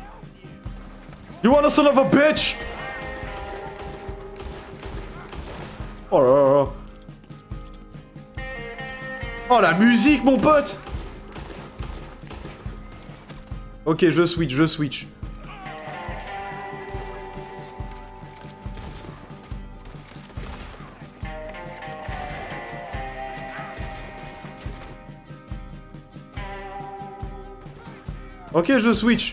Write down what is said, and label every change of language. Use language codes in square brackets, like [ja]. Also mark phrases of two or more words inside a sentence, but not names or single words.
[en] You wanna son of a bitch! [fr] Oh là là là. Oh la musique, mon pote! Ok, je switch. Ok, je switch.